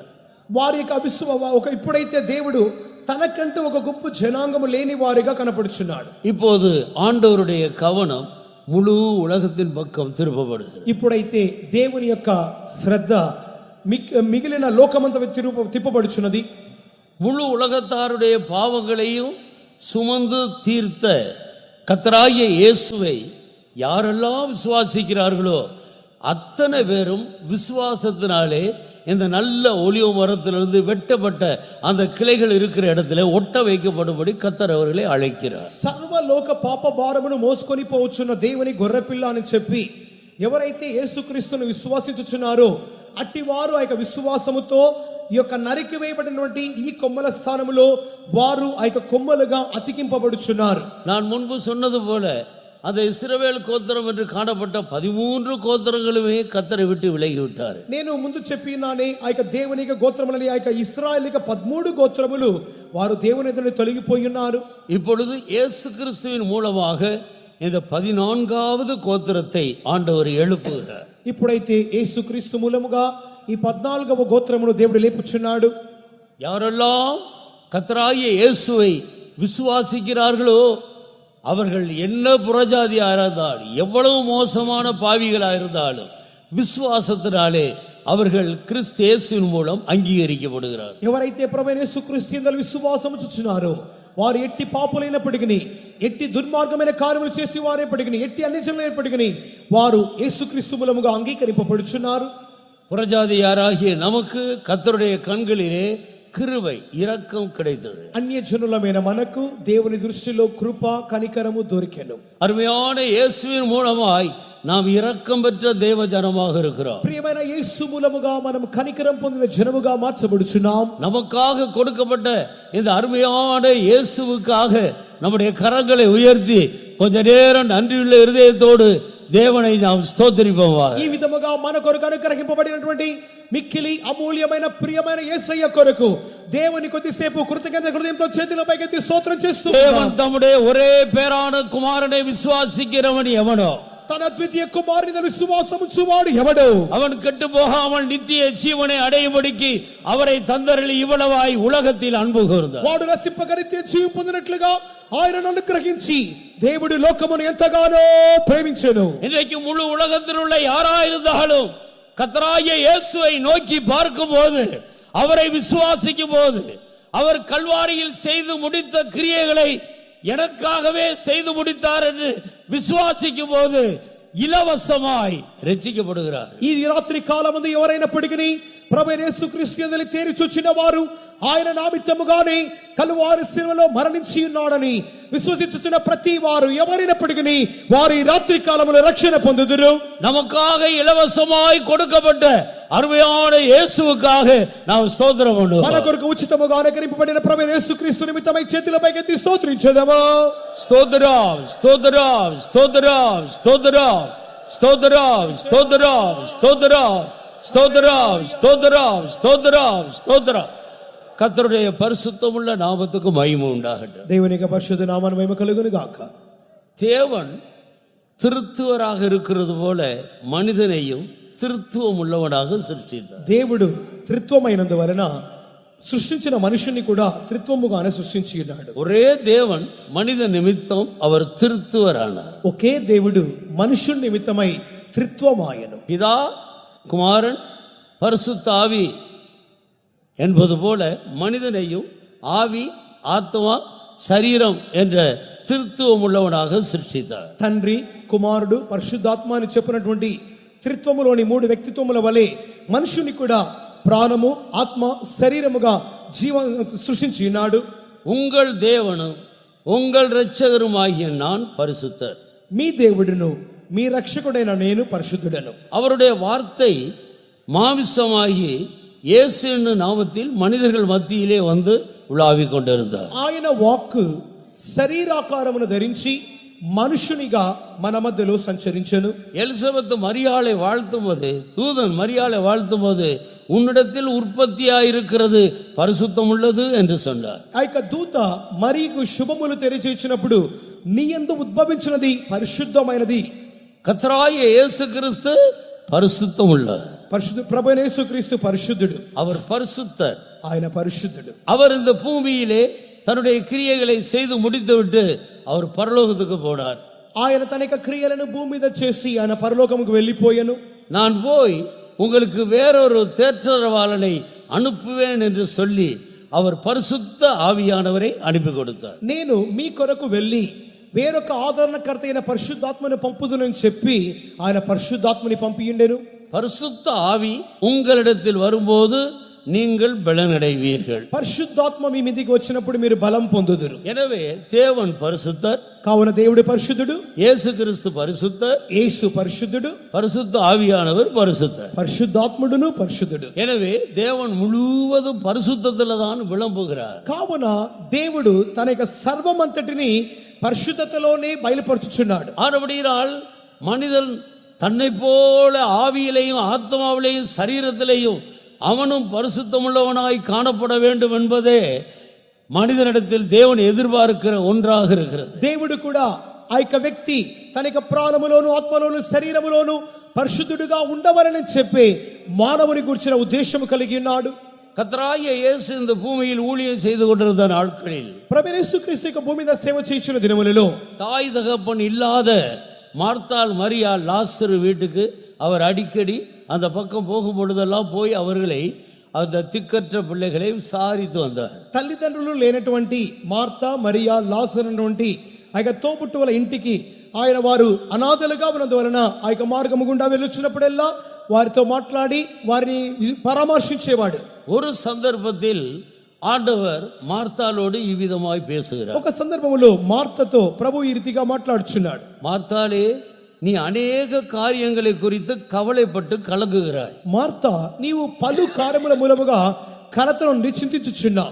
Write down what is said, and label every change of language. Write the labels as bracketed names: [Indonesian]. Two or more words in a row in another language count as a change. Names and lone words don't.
[Telugu] వారి యొక్క ఇప్పుడైతే దేవుడు తనకంటూ ఒక గొప్ప జనాంగము లేని వారిగా కనపడుచున్నాడు. [Tamil] இப்போது ஆண்டவருடைய கவனம் முழு உலகத்தின் பக்கம் திருப்பப்படுகிறது. [Telugu] ఇప్పుడైతే దేవుని యొక్క శ్రద్ధ మిగిలిన లోకమంతా తిప్పబడుచున్నది. [Tamil] முழு உலகத்தாருடைய பாவங்களையும் சுமந்து தீர்த்த கர்த்தராகிய இயேசுவை யாரெல்லாம் விசுவாசிக்கிறார்களோ அத்தனை பேரும் விசுவாசத்தினாலே இந்த நல்ல ஒலிவ மரத்திலிருந்து வெட்டப்பட்ட அந்த கிளைகள் இருக்கிற இடத்துல ஒட்ட வைக்கப்படும்படி கர்த்தர் அவர்களை அழைக்கிறார். [Telugu] సర్వలోక పాప భారమును మోసుకొని పోవచ్చున్న దేవుని గొర్రెపిల్ల అని చెప్పి ఎవరైతే యేసుక్రీస్తును విశ్వాసించుచున్నారో అట్టి వారు ఆ యొక్క విశ్వాసముతో ఈ యొక్క నరికి వేయబడినటువంటి ఈ కొమ్మల స్థానములో వారు ఆ యొక్క కొమ్మలుగా అతికింపబడుచున్నారు. [Tamil] நான் முன்பு சொன்னது போல அந்த இஸ்ரவேல் கோத்திரம் என்று காணப்பட்ட 13 கோத்திரங்களுமே கர்த்தரை விட்டு விலகிவிட்டார். [Telugu] నేను ముందు చెప్పినానే ఆ యొక్క దేవుని యొక్క గోత్రములని ఆ యొక్క ఇశ్రాయేలు యొక్క 13 గోత్రములు వారు దేవుని ఎదుట తొలగిపోయి ఉన్నారు. [Tamil] இப்பொழுது இயேசு கிறிஸ்துவின் மூலமாக இந்த 14வது கோத்திரத்தை ஆண்டவர் எழுப்புகிறார். [Telugu] ఇప్పుడైతే యేసుక్రీస్తు మూలముగా ఈ 14వ గోత్రమును దేవుడు లేపుచున్నాడు. [Tamil] யாரெல்லாம் கர்த்தராகிய இயேசுவை விசுவாசிக்கிறார்களோ அவர்கள் என்ன புறஜாதியா இருந்தாலும் எவ்வளவு மோசமான பாவிகளா இருந்தாலும் விசுவாசத்தினாலே அவர்கள் கிறிஸ்து இயேசுவின் மூலம் அங்கீகரிக்கப்படுகிறார். [Telugu] ఎవరైతే ప్రభువైన యేసుక్రీస్తు యందు విశ్వాసము చూచున్నారో వారు ఎట్టి పాపులైనప్పటికీ ఎట్టి దుర్మార్గమైన కార్యములు చేసి వారైనప్పటికీ ఎట్టి అన్యజనులైనప్పటికీ వారు యేసుక్రీస్తు మూలముగా అంగీకరింపబడుచున్నారు. [Tamil] புறஜாதியாராகிய நமக்கு கர்த்தருடைய கண்களிலே கிருபை இரக்கம் கிடைத்தது. [Telugu] అన్యజనులమైన మనకు దేవుని దృష్టిలో కృప కనికరము దొరికెను. [Tamil] அருமையான இயேசுவின் மூலமாய் நாம் இரக்கம் பெற்ற தேவ ஜனமாக இருக்கிறோம். [Telugu] ప్రియమైన యేసు మూలముగా మనం కనికరం పొందిన జనముగా మార్చబడుచున్నాం. [Tamil] நமக்காக கொடுக்கப்பட்ட இந்த அருமையான இயேசுவுக்காக நம்முடைய கரங்களை உயர்த்தி கொஞ்ச நேரம் நன்றியுள்ள இருதயத்தோடு தேவனை நாம் ஸ்தோத்திரிப்போமாக. [Telugu] ఈ విధముగా మన కొరకు అనుగ్రహింపబడినటువంటి మిక్కిలి అమూల్యమైన ప్రియమైన యేసయ్య కొరకు దేవుని కొద్దిసేపు కృతజ్ఞత హృదయంతో చేతుల పైకెత్తి స్తోత్రం చేస్తూ [Tamil] தேவன் தம்முடைய ஒரே பேரான குமாரனை விசுவாசிக்கிறவன் எவனோ [Telugu] తన ద్వితీయ కుమారుని విశ్వాసముంచువాడు ఎవడు [Tamil] அவன் கெட்டு போகாமல் நித்திய ஜீவனை அடையும்படிக்கு அவரை தந்தருளி இவ்வளவாய் உலகத்தில் அன்பு கூர்ந்தார். [Telugu] వాడు రక్షింపగ నిత్య జీవం పొందినట్లుగా ఆయనను అనుగ్రహించి దేవుడు లోకమును ఎంతగానో ప్రేమించెను. [Tamil] இன்றைக்கு முழு உலகத்தில் உள்ள யாராயிருந்தாலும் கர்த்தராகிய இயேசுவை நோக்கி பார்க்கும்போது அவரை விசுவாசிக்கும் போது அவர் கல்வாரியில் செய்து முடித்த கிரியைகளை எனக்காகவே செய்து முடித்தார் என்று விசுவாசிக்கும் போது இலவசமாய் ரட்சிக்கப்படுகிறார். [Telugu] ఈ రాత్రి కాలమందు ఎవరైనప్పటికీ ప్రభువైన యేసుక్రీస్తు యందు తేరి చూచిన వారు ఆయన నామిత్తముగానే కలువారి శిలువలో మరణించి ఉన్నాడని విశ్వసించుచున్న ప్రతి వారు ఎవరైనప్పటికీ వారు ఈ రాత్రి కాలములో రక్షణ పొందుదురు. [Tamil] நமக்காக இலவசமாய் கொடுக்கப்பட்ட அருமையான இயேசுவுக்காக நாம் ஸ்தோத்திரம் பண்ணுவோம். [Telugu] మన కొరకు ఉచితముగా అనుగ్రహింపబడిన ప్రభువైన యేసుక్రీస్తు నిమిత్తమై చేతులపైకెత్తి స్తోత్రించెదము. స్తోత్రం స్తోత్రం స్తోత్రం స్తోత్రం స్తోత్రం స్తోత్రం స్తోత్రం స్తోత్రం స్తోత్రం స్తోత్రం స్తోత్రం. [Tamil] கர்த்தருடைய பரிசுத்தமுள்ள நாமத்துக்கு மகிமை உண்டாகட்டும். [Telugu] దేవుని యొక్క పరిశుద్ధ నామమునకు మహిమ కలుగును గాక. [Tamil] தேவன் திருத்துவராக இருக்கிறது போல மனிதனையும் திருத்துவம் உள்ளவனாக சிருஷ்டித்தார். [Telugu] దేవుడు త్రిత్వమైనందువలన సృష్టించిన మనుషుని కూడా త్రిత్వముగానే సృష్టించి ఉన్నాడు. [Tamil] ஒரே தேவன் மனித நிமித்தம் அவர் திருத்துவரானார். [Telugu] ఒకే దేవుడు మనుషుని నిమిత్తమై త్రిత్వమాయను. [Tamil] பிதா குமாரன் பரிசுத்த ஆவி என்பது போல மனிதனையும் ஆவி ஆத்மா சரீரம் என்ற திருத்துவம் உள்ளவனாக சிருஷ்டித்தார். [Telugu] తండ్రి కుమారుడు పరిశుద్ధాత్మ అని చెప్పినటువంటి త్రిత్వములోని మూడు వ్యక్తిత్వముల వలె మనుషుని కూడా ప్రాణము ఆత్మ శరీరముగా సృష్టించి ఉన్నాడు. [Tamil] உங்கள் தேவனும் உங்கள் இரட்சகருமாகிய நான் பரிசுத்தர். [Telugu] మీ దేవుడును మీ రక్షకుడైన నేను పరిశుద్ధుడను. [Tamil] அவருடைய வார்த்தை மாமிசமாகி இயேசு என்னும் நாமத்தில் மனிதர்கள் மத்தியிலே வந்து உலாவிக் கொண்டிருந்தார். [Telugu] ఆయన వాక్కు శరీరాకారమును ధరించి మనుషునిగా మన మధ్యలో సంచరించెను. [Tamil] எலிசபெத் மரியாளை வாழ்த்தும் போது தூதன் மரியாளை வாழ்த்தும் போது உன்னிடத்தில் உற்பத்தியாயிருக்கிறது பரிசுத்தம் உள்ளது என்று சொன்னார். [Telugu] ఆ యొక్క దూత మరియకు శుభములు తెలియజేసినప్పుడు నీ యందు ఉద్భవించినది పరిశుద్ధమైనది. [Tamil] கர்த்தராகிய இயேசு கிறிஸ்து பரிசுத்தம் உள்ளவர். [Telugu] పరిశుద్ధ ప్రభువైన యేసుక్రీస్తు పరిశుద్ధుడు. [Tamil] அவர் பரிசுத்தர். [Telugu] ఆయన పరిశుద్ధుడు. [Tamil] அவர் இந்த பூமியிலே தன்னுடைய கிரியைகளை செய்து முடித்துவிட்டு அவர் பரலோகத்துக்கு போனார். [Telugu] ఆయన తన యొక్క క్రియలను భూమి మీద చేసి ఆయన పరలోకముకు వెళ్ళిపోయాను. [Tamil] நான் போய் உங்களுக்கு வேறொரு தேற்றரவாளனை அனுப்புவேன் என்று சொல்லி அவர் பரிசுத்த ஆவியானவரை அனுப்பி கொடுத்தார். [Telugu] నేను మీ కొరకు వెళ్ళి వేరొక ఆదరణకర్త అయిన పరిశుద్ధాత్మని పంపుదునని చెప్పి ఆయన పరిశుద్ధాత్మని పంపియుండెను. [Tamil] பரிசுத்த ஆவி உங்களிடத்தில் வரும்போது நீங்கள் பலனடைவீர்கள். [Telugu] పరిశుద్ధాత్మ మీ మీదికి వచ్చినప్పుడు మీరు బలం పొందుదురు. [Tamil] எனவே தேவன் பரிசுத்தர். [Telugu] కావున దేవుడు పరిశుద్ధుడు, [Tamil] இயேசு கிறிஸ்து பரிசுத்தர், [Telugu] యేసు పరిశుద్ధుడు, [Tamil] பரிசுத்த ஆவியானவர் பரிசுத்தர். [Telugu] పరిశుద్ధాత్ముడును పరిశుద్ధుడు. [Tamil] எனவே தேவன் முழுவதும் பரிசுத்தத்தில் தான் விளம்புகிறார். [Telugu] కావున దేవుడు తన యొక్క సర్వమంతటిని పరిశుద్ధతలోనే బయలుపరుచుచున్నాడు. [Tamil] ஆனபடியால் மனிதன் தன்னை போல ஆவியிலேயும் ஆத்மாவிலேயும் சரீரத்திலேயும் அவனும் பரிசுத்தமுள்ளவனாய் காணப்பட வேண்டும் என்பதே மனிதனிடத்தில் தேவன் எதிர்பார்க்கிற ஒன்றாக இருக்கிறது. [Telugu] దేవుడు కూడా ఆ యొక్క వ్యక్తి తన యొక్క ప్రాణములోను ఆత్మలోను శరీరములోను పరిశుద్ధుడుగా ఉండవలని చెప్పి మానవుని గురించిన ఉద్దేశం కలిగి ఉన్నాడు. [Tamil] கர்த்தராகிய இயேசு இந்த பூமியில் ஊழியம் செய்து கொண்டிருந்த நாட்களில் [Telugu] ప్రభు యేసుక్రీస్తు యొక్క భూమి మీద సేవ చేయుచున్న దినములలో [Tamil] தாய் தகப்பன் இல்லாத மார்த்தாள் மரியாள் லாசரு வீட்டுக்கு அவர் அடிக்கடி அந்த பக்கம் போகும் பொழுதெல்லாம் போய் அவர்களை அந்த திக்கற்ற பிள்ளைகளை விசாரித்து வந்தார். [Telugu] తల్లిదండ్రులు లేనటువంటి మార్తా మరియా లాజరు అన్నటువంటి ఆ యొక్క తోబుట్టువుల ఇంటికి ఆయన వారు అనాథలుగా ఉన్నందువలన ఆ యొక్క మార్గము గుండా వెళ్ళొచ్చినప్పుడెల్లా వారితో మాట్లాడి వారిని పరామర్శించేవాడు. [Tamil] ஒரு சந்தர்ப்பத்தில் ஆண்டவர் மார்த்தாளோடு இவ்விதமாய் பேசுகிறார். [Telugu] ఒక సందర్భంలో మార్తతో ప్రభు ఈ రీతిగా మాట్లాడుచున్నాడు. [Tamil] மார்த்தாளே, நீ அநேக காரியங்களை குறித்து கவலைப்பட்டு கலங்குகிறாய். [Telugu] మార్తా నీవు పలు కార్యముల మూలముగా కలతను చింతించుచున్నావు.